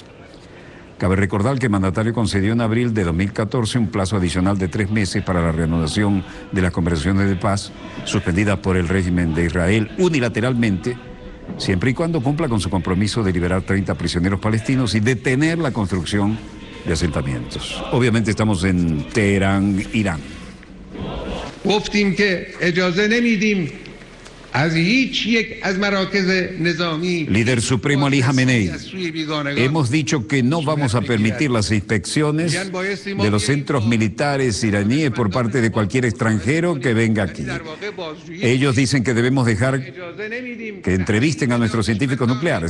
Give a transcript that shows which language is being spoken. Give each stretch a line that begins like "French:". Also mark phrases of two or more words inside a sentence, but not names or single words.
Spanish: Cabe recordar que el mandatario concedió en abril de 2014 un plazo adicional de 3 meses para la reanudación de las conversaciones de paz suspendidas por el régimen de Israel unilateralmente, siempre y cuando cumpla con su compromiso de liberar 30 prisioneros palestinos y detener la construcción de asentamientos. Obviamente estamos en Teherán, Irán.
Persian: گفتیم که اجازه نمیدیم از هیچ یک از مراکز نظامی.
Spanish: Líder supremo Ali Khamenei, hemos dicho que no vamos a permitir las inspecciones de los centros militares iraníes por parte de cualquier extranjero que venga aquí. Ellos dicen que debemos dejar que entrevisten a nuestros científicos nucleares.